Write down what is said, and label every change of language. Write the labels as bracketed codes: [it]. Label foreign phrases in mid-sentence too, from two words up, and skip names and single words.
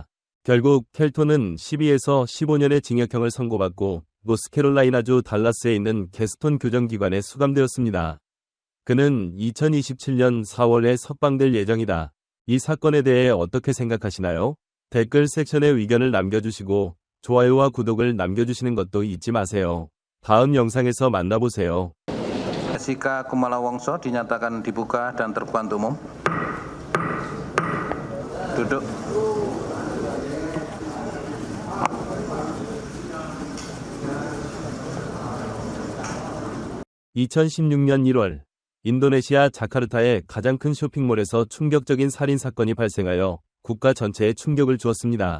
[ko] 결국 켈톤은 12에서 15년의 징역형을 선고받고 노스캐롤라이나주 달라스에 있는 게스톤 교정기관에 수감되었습니다. 그는 2027년 4월에 석방될 예정이다. 이 사건에 대해 어떻게 생각하시나요? 댓글 섹션에 의견을 남겨주시고 좋아요와 구독을 남겨주시는 것도 잊지 마세요. 다음 영상에서 만나보세요. [id] Jessica Kumala Wongso dinyatakan dibuka dan terbuka untuk umum. Duduk. [ko] 2016년 1월 인도네시아 자카르타의 가장 큰 쇼핑몰에서 충격적인 살인 사건이 발생하여 국가 전체에 충격을 주었습니다.